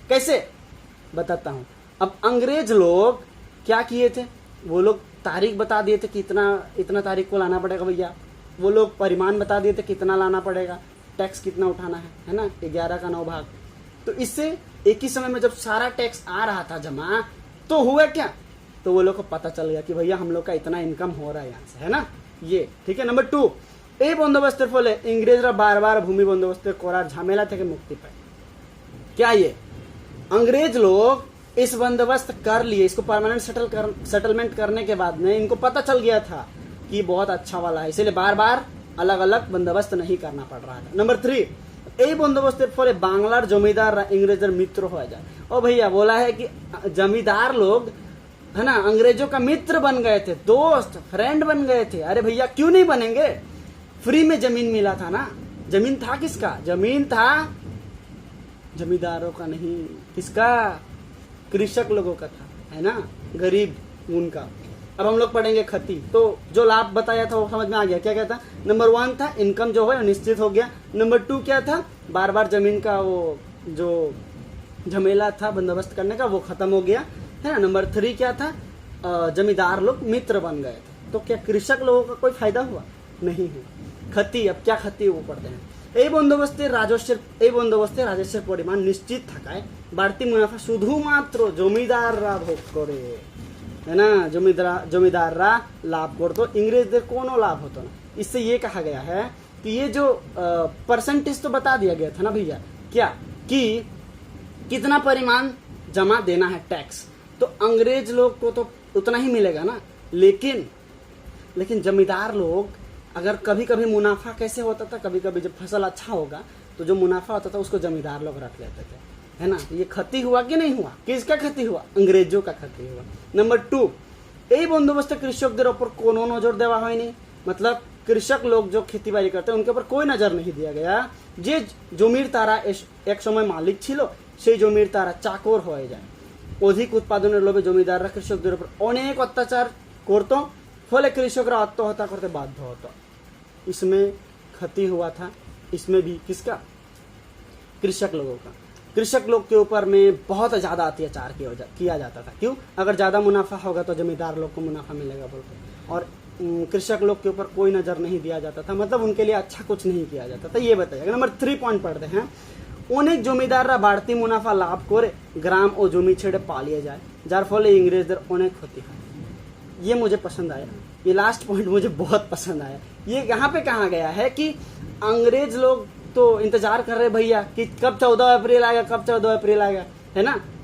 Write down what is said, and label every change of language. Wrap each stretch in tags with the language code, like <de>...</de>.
<hi>कैसे बताता हूं। अब अंग्रेज लोग क्या किए थे, वो लोग तारीख बता दिए थे कि इतना तारीख को लाना पड़ेगा भैया। वो लोग परिमाण बता दिए थे कितना लाना पड़ेगा, टैक्स कितना उठाना है ना, 11 का 9 भाग। तो इससे एक ही समय में जब सारा टैक्स आ रहा था जमा, तो हुआ क्या, तो वो लोग को पता चल गया कि भैया हम लोग का इतना इनकम हो रहा है यहाँ से, है ना ये। ठीक है।</hi> <bn>नंबर 2 এই বন্দোবস্তের ফলে ইংরেজরা বারবার ভূমি বন্দোবস্ত করার ঝামেলা থেকে মুক্তি পায়।</bn> <hi>क्या ये अंग्रेज लोग इस बंदोबस्त कर लिए, इसको परमानेंट सेटलमेंट करने के बाद में इनको पता चल गया था कि बहुत अच्छा वाला है, इसलिए बार बार अलग अलग बंदोबस्त नहीं करना पड़ रहा था।</hi> <bn>नंबर 3 এই বন্দোবস্তের ফলে বাংলার জমিদাররা ইংরেজের মিত্র হয়ে যায়।</bn> <hi>ओ भैया बोला है कि जमींदार लोग है ना अंग्रेजों का मित्र बन गए थे, दोस्त फ्रेंड बन गए थे। अरे भैया क्यों नहीं बनेंगे, फ्री में जमीन मिला था ना। जमीन था किसका, जमीन था जमींदारों का नहीं, किसका, कृषक लोगों का था, है ना, गरीब उनका। अब हम लोग पढ़ेंगे खती, तो जो लाभ बताया था वो समझ में आ गया। क्या क्या था। नंबर 1 था इनकम जो है निश्चित हो गया। नंबर 2 क्या था, बार बार जमीन का वो जो झमेला था बंदोबस्त करने का वो खत्म हो गया, है ना। नंबर 3 क्या था, जमींदार लोग मित्र बन गए थे। तो क्या कृषक लोगों का कोई फायदा हुआ, नहीं हुआ। खती, अब क्या खती वो पढ़ते हैं।</hi> <bn>এই বন্দোবস্তের রাজস্বের পরিমাণ নিশ্চিত থাকায় বাড়তি মুনাফা শুধুমাত্র জমিদাররা ভোগ করে, है ना, जमींदाररा लाभ করতো, इंग्रेजদের কোনো लाभ होता ना।</bn> <hi>इससे ये कहा गया है कि ये जो परसेंटेज तो बता दिया गया था ना भैया, क्या कि कितना परिमाण जमा देना है टैक्स, तो अंग्रेज लोग को तो उतना ही मिलेगा ना। लेकिन जमींदार लोग अगर कभी कभी मुनाफा कैसे होता था, कभी कभी जब फसल अच्छा होगा तो जो मुनाफा होता था उसको जमींदार लोग रख लेते थे, है ना। ये क्षति हुआ कि नहीं हुआ, किसका क्षति हुआ, अंग्रेजों का क्षति हुआ। नंबर 2</hi> <bn>এই বন্দোবস্তে কৃষকদের ওপর কোনো নজর দেওয়া হয়নি,</bn> <hi>मतलब कृषक लोग जो खेती बाड़ी करते हैं उनके ऊपर कोई नजर नहीं दिया गया।</hi> <bn>যে জমির তারা এক সময় মালিক ছিল সেই জমির তারা চাকর হয়ে যায়। অধিক উৎপাদনের লোভে জমিদাররা কৃষকদের উপর অনেক অত্যাচার করত, ফলে কৃষকরা আত্মহত্যা করতে বাধ্য হতো।</bn> <hi>इसमें क्षति हुआ था, इसमें भी किसका, कृषक लोगों का। कृषक लोग के ऊपर में बहुत ज्यादा अत्याचार किया जाता था। क्यों, अगर ज्यादा मुनाफा होगा तो जमींदार लोग को मुनाफा मिलेगा बोलते, और कृषक लोग के ऊपर कोई नजर नहीं दिया जाता था, मतलब उनके लिए अच्छा कुछ नहीं किया जाता था। ये बताइएगा। नंबर 3 पॉइंट पढ़ते हैं।</hi> <bn>অনেক জমিদাররা বাড়তি মুনাফা লাভ করে গ্রাম ও জমি ছেড়ে পালিয়ে যায়, যার ফলে ইংরেজদের অনেক ক্ষতি হয়।</bn> <hi>ये मुझे पसंद आया, ये लास्ट पॉइंट मुझे बहुत पसंद आया। ये यहाँ पे कहा गया है कि अंग्रेज लोग तो इंतजार कर रहे भैया कि कब 14 अप्रैल आएगा, कब 14 अप्रैल आएगा, है ना।</hi>